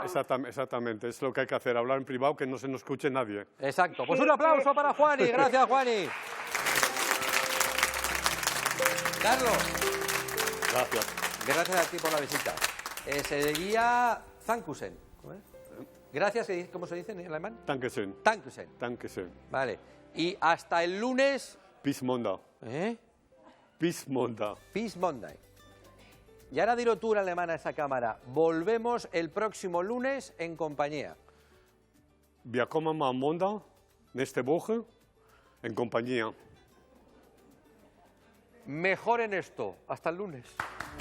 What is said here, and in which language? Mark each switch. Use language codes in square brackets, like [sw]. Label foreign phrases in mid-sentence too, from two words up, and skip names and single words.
[es] Exactamente, es lo que hay que hacer, hablar en privado, que no se nos escuche nadie. Exacto. Pues Sí, un aplauso sí. para Juani. Gracias, Juani. Carlos, Gracias. gracias a ti por la visita. Sería Dankusen. ¿Cómo es? Gracias, ¿cómo se dice en alemán? [de] Dankeschön. Dankusen. Dankeschön. [es] Vale. Y hasta el lunes... [de] Bis Montag. Bis Montag. Peace Monday. [es] Y ahora dilo tú en alemán a esa cámara. Volvemos el próximo lunes en compañía. [de] Wir kommen am Montag, nächste Woche, [es] en compañía. Mejoren esto. Hasta el lunes.